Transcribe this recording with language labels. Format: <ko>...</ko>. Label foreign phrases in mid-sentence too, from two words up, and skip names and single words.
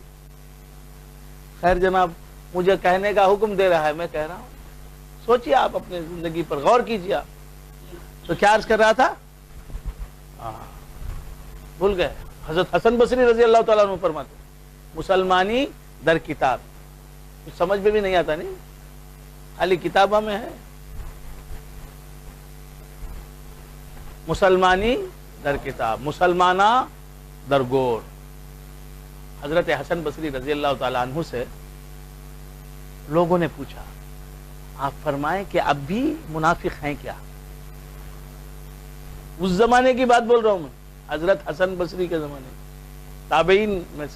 <ur>خیر جناب، مجھے کہنے کا حکم دے رہا ہے، میں کہہ رہا ہوں، سوچیے آپ اپنے زندگی پر غور کیجیے آپ۔ تو کیا عرض کر رہا تھا؟ بھول گئے؟ حضرت حسن بصری</ur> <ar>رضی اللہ تعالیٰ عنہ</ar> <ur>فرماتے</ur> <fa>مسلمانی در کتاب،</fa> <ur>کچھ سمجھ میں بھی نہیں آتا نہیں؟ خالی کتابہ میں ہے.</ur> <fa>مسلمانی در کتاب، مسلمانہ در گور.</fa> <ur>حضرت حسن بصری</ur> <ar>رضی اللہ تعالیٰ عنہ</ar> <ur>سے لوگوں نے پوچھا آپ فرمائیں کہ اب بھی منافق ہیں کیا؟ اس زمانے کی بات بول رہا ہوں میں، حضرت حسن بصری کے زمانے، تابعین میں سے.</ur>